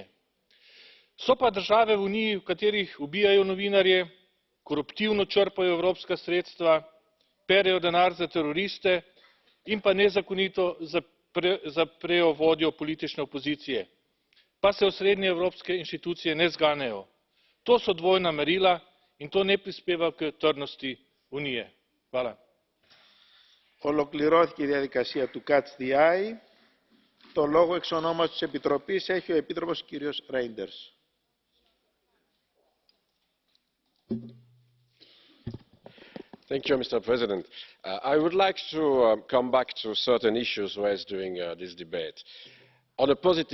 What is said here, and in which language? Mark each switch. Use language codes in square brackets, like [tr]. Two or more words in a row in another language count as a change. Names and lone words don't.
[sl] So pa države v Uniji, v katerih ubijajo novinarje, koruptivno črpajo evropska sredstva, perejo denar za teroriste in pa nezakonito zaprejo vodjo politične opozicije. Pa se osrednje evropske inštitucije ne zganejo. To so dvojna merila in to ne prispeva k trdnosti Unije. Hvala. [el] Ολοκληρώθηκε η διαδικασία του [en] Catch the Eye. [el] Το λόγο εξ ονόματος της Επιτροπής έχει ο Επίτροπος κύριος Reinders. [en] Thank you, Mr. President. I would like to come back to certain issues raised during this debate. On a positive